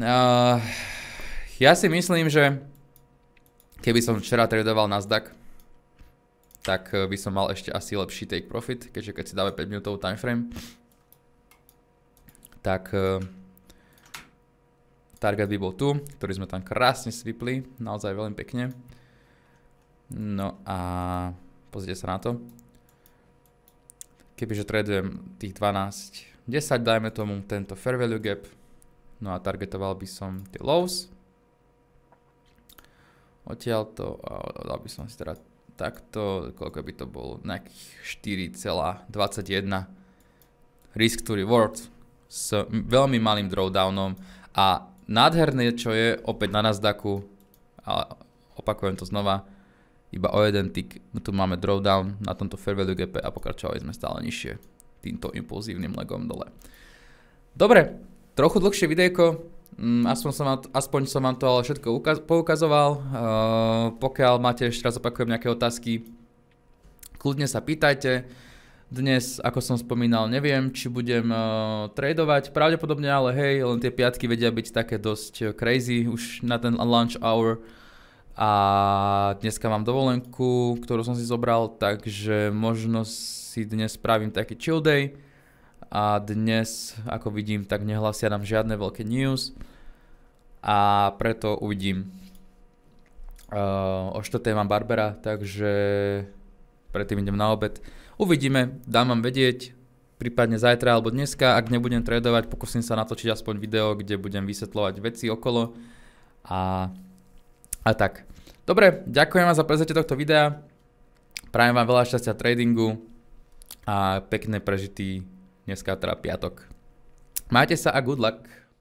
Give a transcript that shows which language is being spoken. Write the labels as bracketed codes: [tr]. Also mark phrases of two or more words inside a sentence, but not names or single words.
[sk] Ja si myslím, že keby som včera tradoval Nasdaq, tak by som mal ešte asi lepší [en] take profit, [sk] keďže keď si dáme 5 minútovú timeframe, tak target by bol tu, ktorý sme tam krásne svipli, naozaj veľmi pekne. No a pozrite sa na to. Kebyže tradujem tých 12, 10, dajme tomu tento [en] fair value gap, [sk] no a targetoval by som tie lows. Odtiaľto, dal by som si teda takto, koľko by to bolo, nejakých 4,21 [en] risk to reward [sk] s veľmi malým drawdownom a nádherné, čo je opäť na Nasdaqu, a opakujem to znova, iba o jeden tick, tu máme drawdown na tomto [en] fair value gap [sk] a pokračovali sme stále nižšie týmto impulzívnym legom dole. Dobre, trochu dlhšie videjko, aspoň som vám to ale všetko poukazoval. Pokiaľ máte, ešte raz opakujem, nejaké otázky, kľudne sa pýtajte. Dnes, ako som spomínal, neviem, či budem tradovať, pravdepodobne, ale hej, len tie piatky vedia byť také dosť crazy už na ten [en] lunch hour. [sk] A dneska mám dovolenku, ktorú som si zobral, takže možno si dnes spravím taký [en] chill day. [sk] A dnes, ako vidím, tak nehlasia nám žiadne veľké news. A preto uvidím. O 4:00 mám Barbera, takže predtým idem na obed. Uvidíme, dám vám vedieť, prípadne zajtra alebo dneska, ak nebudem tradovať, pokúsim sa natočiť aspoň video, kde budem vysvetľovať veci okolo a tak. Dobre, ďakujem vám za prezretie tohto videa, prajem vám veľa šťastia v tradingu a pekné prežitý dneska teda piatok. Majte sa a [en] good luck.